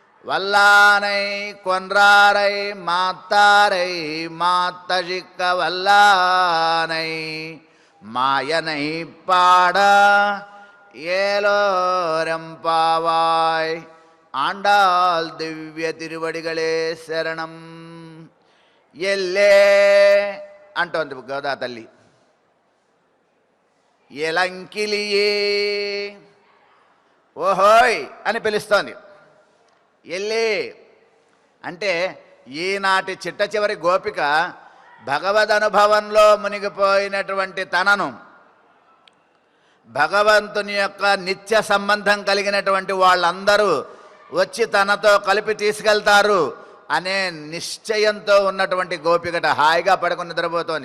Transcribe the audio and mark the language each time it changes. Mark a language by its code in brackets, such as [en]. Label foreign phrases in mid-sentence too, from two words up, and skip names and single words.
[ta] வல்லானை கொன்றாரை மாத்தாரை மாத்தழிக்க வல்லானை மாயனை பாட ஏலோரம்பாவாய் ஆண்டாள் திவ்ய திருவடிகளே శరణం. [te] ఎల్లే అంటోంది గోదా తల్లి. ఎలంకిలియే ఓహోయ్ అని పిలుస్తోంది. ఎల్లే అంటే ఈనాటి చిట్ట చివరి గోపిక భగవద్ అనుభవంలో మునిగిపోయినటువంటి తనను భగవంతుని యొక్క నిత్య సంబంధం కలిగినటువంటి వాళ్ళందరూ వచ్చి తనతో కలిపి తీసుకెళ్తారు అనే నిశ్చయంతో ఉన్నటువంటి గోపికట హాయిగా పడుకుని నిద్రపోతోంది.